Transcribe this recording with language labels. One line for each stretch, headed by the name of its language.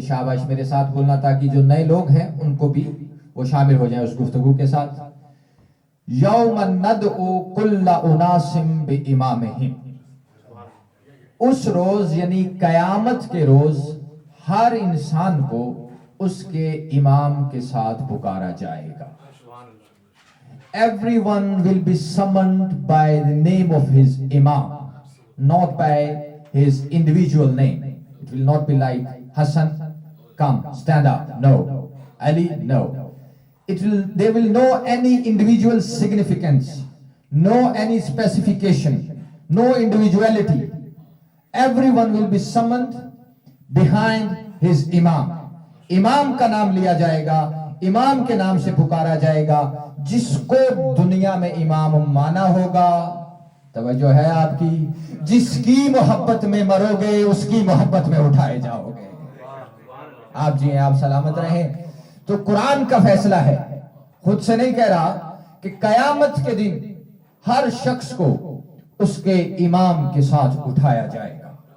Urdu: شاباش، میرے ساتھ بولنا تاکہ جو نئے لوگ ہیں ان کو بھی وہ شامل ہو جائیں اس گفتگو کے ساتھ.
Arabic: یوم ندعو کل اناس بامامہم.
Urdu: اس روز یعنی قیامت کے روز ہر انسان کو اس کے امام کے ساتھ پکارا جائے گا.
English: Everyone will be summoned by the name of his imam, not by his individual name. It will not be like Hassan, come, stand up. No. Ali, no. They will know any individual significance, no any specification, no individuality. Everyone will be summoned behind his imam.
Urdu: امام کا نام لیا جائے گا، امام کے نام سے پکارا جائے گا. جس کو دنیا میں امام مانا ہوگا، توجہ ہے آپ کی، جس کی محبت میں مرو گے اس کی محبت میں اٹھائے جاؤ گے. آپ جی ہیں، آپ سلامت رہیں. تو قرآن کا فیصلہ ہے، خود سے نہیں کہہ رہا، کہ قیامت کے دن ہر شخص کو اس کے امام کے ساتھ اٹھایا جائے گا.